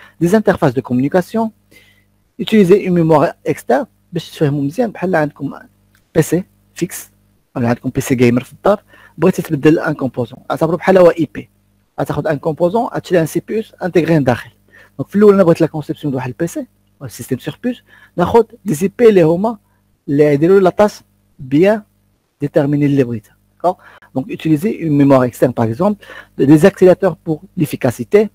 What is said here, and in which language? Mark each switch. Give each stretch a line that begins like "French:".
French: Des interfaces de communication, utiliser une mémoire externe, un PC fixe, un PC gamer
Arabic: في الدار، بغيتي تبدل
French: un composant،
Arabic: اعتبره بحال هو
French: IP.
Arabic: غتاخذ un composant، غتشري un CPU intégré داخل. دونك في الاول انا بغيت لا كونسيبسيون ديال واحد البيسي ولا السيستم سور بوس، ناخذ دي سي بي اللي هما اللي يديروا لا طاس بيان ديتيرميني اللي بغيتها.
French: Donc, utiliser une mémoire externe, par exemple, des accélérateurs pour l'efficacité.